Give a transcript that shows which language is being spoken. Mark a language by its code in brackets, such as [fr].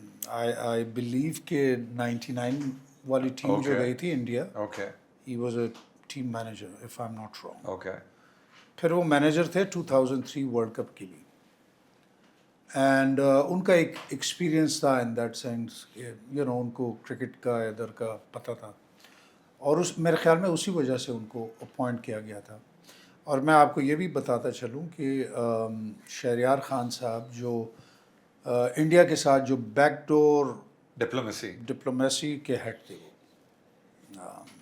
[en] I believe [ur] کہ 99 والی team جو [en] Okay. [ur] گئی تھی India, [en] Okay he was a team manager if I'm not wrong. Okay. [ur] پھر وہ مینیجر تھے 2003 ورلڈ کپ کے لیے. اینڈ ان کا ایک ایکسپیرئنس تھا [en] in that sense [ur] کہ ان کو کرکٹ کا ادھر کا پتہ تھا, اور میرے خیال میں اسی وجہ سے ان کو اپوائنٹ کیا گیا تھا. اور میں آپ کو یہ بھی بتاتا چلوں کہ شہریار خان صاحب جو انڈیا کے ساتھ جو بیک ڈور ڈپلومیسی کے ہیڈ تھے, وہ